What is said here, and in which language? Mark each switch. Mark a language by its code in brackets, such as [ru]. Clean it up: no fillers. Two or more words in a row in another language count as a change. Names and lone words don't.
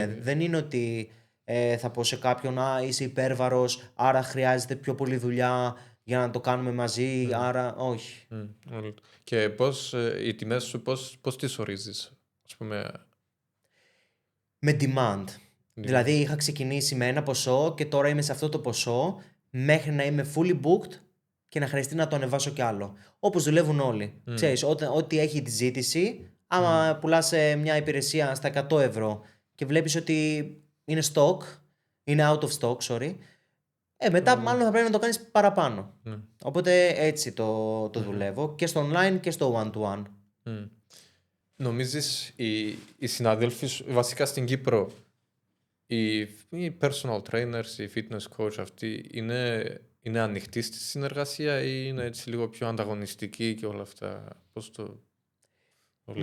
[el] Δεν είναι ότι θα πω σε κάποιον είσαι υπέρβαρος, άρα χρειάζεται πιο πολλή δουλειά για να το κάνουμε μαζί, άρα όχι. Και οι τιμές σου πώς τις ορίζεις, ας πούμε? Με demand. Δηλαδή είχα ξεκινήσει με ένα ποσό και τώρα είμαι σε αυτό το ποσό μέχρι να είμαι [en] fully booked [el] και να χρειαστεί να το ανεβάσω κι άλλο. Όπως δουλεύουν όλοι. Ξέρεις, ό,τι έχει τη ζήτηση, άμα πουλάς μια υπηρεσία στα 100 ευρώ και βλέπεις ότι είναι stock, είναι [en] out of stock, [el] sorry, μετά μάλλον θα πρέπει να το κάνεις παραπάνω. Οπότε έτσι το δουλεύω και στο online και στο [en] one-to-one. [el] Νομίζεις οι συναδέλφοι σου, βασικά στην Κύπρο, οι [en] personal trainers, [el] οι [en] fitness coach [el] αυτοί είναι ανοιχτοί στη συνεργασία ή είναι έτσι λίγο πιο ανταγωνιστικοί και όλα αυτά? Πώς το βλέπεις?